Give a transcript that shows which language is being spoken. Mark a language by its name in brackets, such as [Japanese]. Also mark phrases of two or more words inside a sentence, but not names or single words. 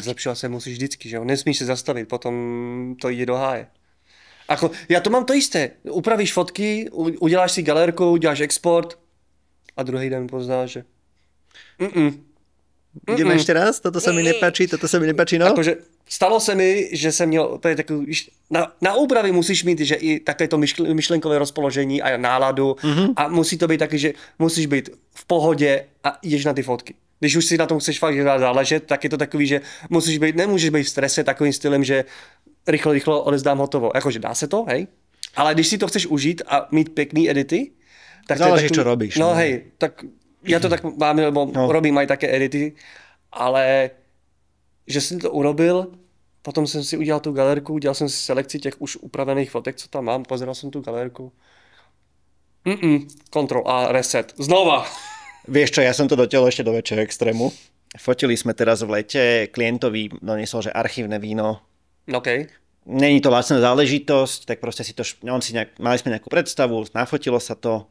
[Slovak] Tak zlepšovať sa musíš vždycky, [Czech] že jo? [Slovak] Nesmíš sa zastaviť, potom to ide do háje. Ako, ja to mám to isté. [Czech] Upravíš fotky, uděláš si galérku, uděláš export a druhý den poznáš, že [Slovak] Ideme ešte raz? Toto sa mi nepáči, no? [Czech] Akože stalo se mi, že jsem měl, to je takový, na úpravy musíš mít, že i také to myšlenkové rozpoložení a náladu a musí to být taky, že musíš být v pohodě a jdeš na ty fotky. Když už si na tom chceš fakt záležet, tak je to takový, že nemůžeš být v strese takovým stylem, že rychle odezdám hotovo. Jakože dá se to, hej? Ale když si to chceš užít a mít pěkný edity, [Slovak] tak záleží, čo robíš. No hej, tak ja to tak mám, lebo robím aj také edity, [Czech] ale že jsem to urobil, potom jsem si udělal tu galerku, udělal jsem si selekci těch už upravených fotek, co tam mám, pozeral jsem tu galerku. [English] Control A, reset. [Slovak] Znova. Vieš čo, ja som to dotiaľ ešte do väčšieho extrému. Fotili sme teraz v lete, klientovi doniesol, že archívne víno. OK. Není to lacná záležitosť, tak proste si to, mali sme nejakú predstavu, nafotilo sa to.